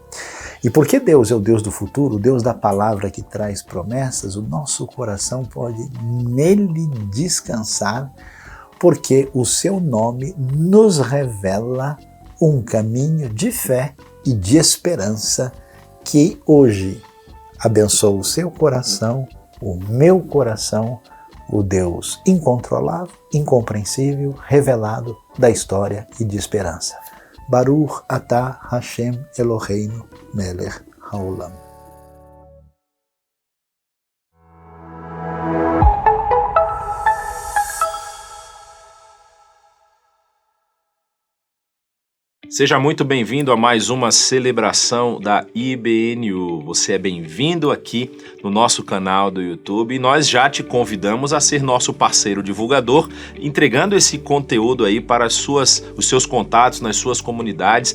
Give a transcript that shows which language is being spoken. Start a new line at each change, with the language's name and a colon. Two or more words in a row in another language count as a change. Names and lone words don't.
Portuguese: E porque Deus é o Deus do futuro, o Deus da palavra que traz promessas, o nosso coração pode nele descansar, porque o seu nome nos revela um caminho de fé e de esperança que hoje abençoa o seu coração, o meu coração, o Deus incontrolável, incompreensível, revelado da história e de esperança.
Hebrew: ברוך אתה השם אלוהינו מלך העולם.
Portuguese: Seja muito bem-vindo a mais uma celebração da IBNU. Você é bem-vindo aqui no nosso canal do YouTube e nós já te convidamos a ser nosso parceiro divulgador, entregando esse conteúdo aí para os seus contatos nas suas comunidades.